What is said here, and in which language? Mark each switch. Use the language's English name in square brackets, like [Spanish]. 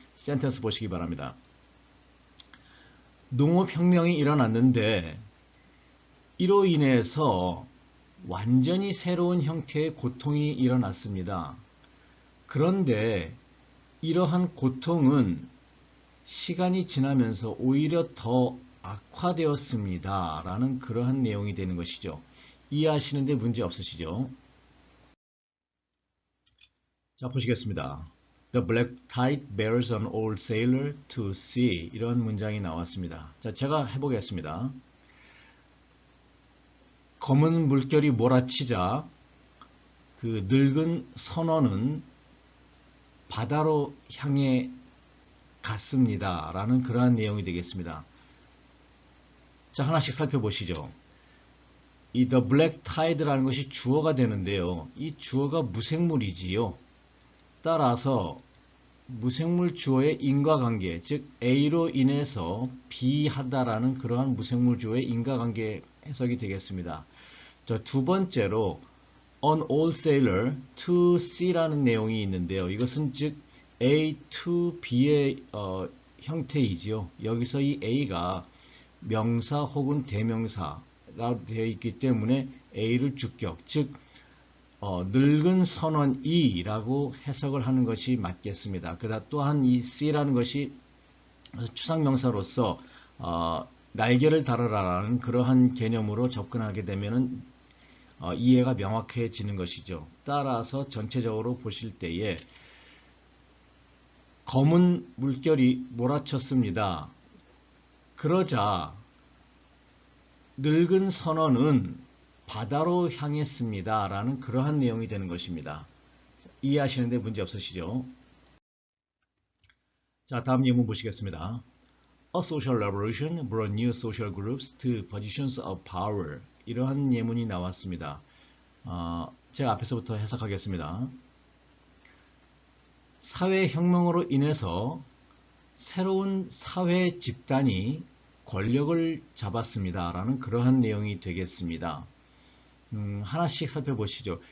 [Korean] 센텐스 보시기 바랍니다. 농업혁명이 일어났는데 이로 인해서 완전히 새로운 형태의 고통이 일어났습니다. 그런데 이러한 고통은 시간이 지나면서 오히려 더 악화되었습니다. 라는 그러한 내용이 되는 것이죠. 이해하시는데 문제 없으시죠? 자, 보시겠습니다. [English] The black tide bears an old sailor to sea. [Korean] 이런 문장이 나왔습니다. 자, 제가 해보겠습니다. 검은 물결이 몰아치자 그 늙은 선원은 바다로 향해 갔습니다. 라는 그러한 내용이 되겠습니다. 자, 하나씩 살펴보시죠. 이 The Black Tide라는 것이 주어가 되는데요. 이 주어가 무생물이지요. 따라서 무생물 주어의 인과관계, 즉 A로 인해서 B하다라는 그러한 무생물 주어의 인과관계 해석이 되겠습니다. 자, 두 번째로 [English] An old sailor to C라는 내용이 있는데요. [Korean] 이것은 즉 A to B의 형태이지요. 여기서 이 A가 명사 혹은 대명사라고 되어 있기 때문에 A를 주격, 즉 늙은 선원이라고 해석을 하는 것이 맞겠습니다. 그러나 또한 이 C라는 것이 추상명사로서 날개를 달아라라는 그러한 개념으로 접근하게 되면은 이해가 명확해지는 것이죠. 따라서 전체적으로 보실 때에 검은 물결이 몰아쳤습니다. 그러자 늙은 선원은 바다로 향했습니다. 라는 그러한 내용이 되는 것입니다. 이해하시는데 문제 없으시죠? 자, 다음 예문 보시겠습니다. [English] A social revolution brought new social groups to positions of power. [Korean] 이러한 예문이 나왔습니다. 제가 앞에서부터 해석하겠습니다. 사회혁명으로 인해서 새로운 사회 집단이 권력을 잡았습니다. 라는 그러한 내용이 되겠습니다. 하나씩 살펴보시죠.